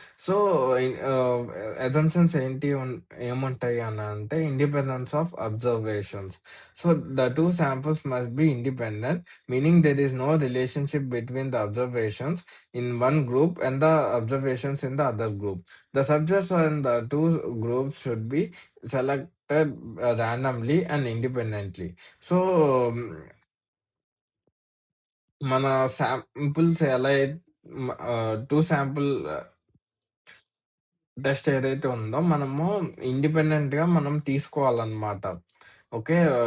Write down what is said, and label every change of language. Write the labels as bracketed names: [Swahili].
[Telugu] So, ఆహ్, assumptions ఏముంటాయి అనంటే independence of observations. [English] So, the 2 samples must be independent, meaning there is no relationship between the observations in one group and the observations in the other group. The subjects in the two groups should be selected randomly and independently. [Telugu] So, మన samples ఎలా 2 sample test ఏదైతే ఉందో మనము ఇండిపెండెంట్‌గా మనం తీసుకోవాలన్నమాట. Okay.